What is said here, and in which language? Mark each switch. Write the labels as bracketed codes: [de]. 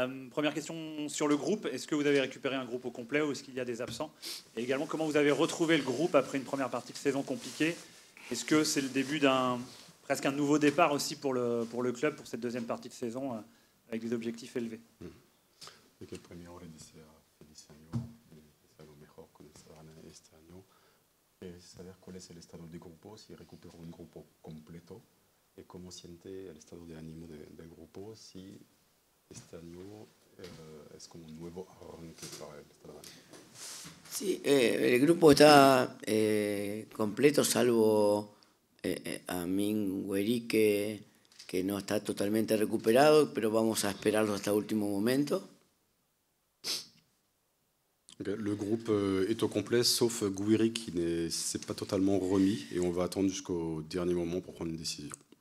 [fr] Première question sur le groupe, est-ce que vous avez récupéré un groupe au complet ou est-ce qu'il y a des absents? Et également, comment vous avez retrouvé le groupe après une première partie de saison compliquée? Est-ce que c'est le début d'un presque un nouveau départ aussi pour le club pour cette deuxième partie de saison avec des objectifs élevés? [es] Que el primero le desea feliz año, le desea lo mejor con el Stade Rennais este año. Saber cuál es el estado de grupo, si recuperó un grupo completo y cómo siente el estado de ánimo del grupo, si este año es como un nuevo arranque para el Stade Rennais. Sí, el grupo está completo, salvo Amin Gueri, que no está totalmente recuperado, pero vamos a esperarlo hasta el último momento. [en] Okay. [fr] Le groupe est au complet, sauf Gouiri qui ne s'est pas totalement remis, et on va attendre jusqu'au dernier moment pour prendre une décision.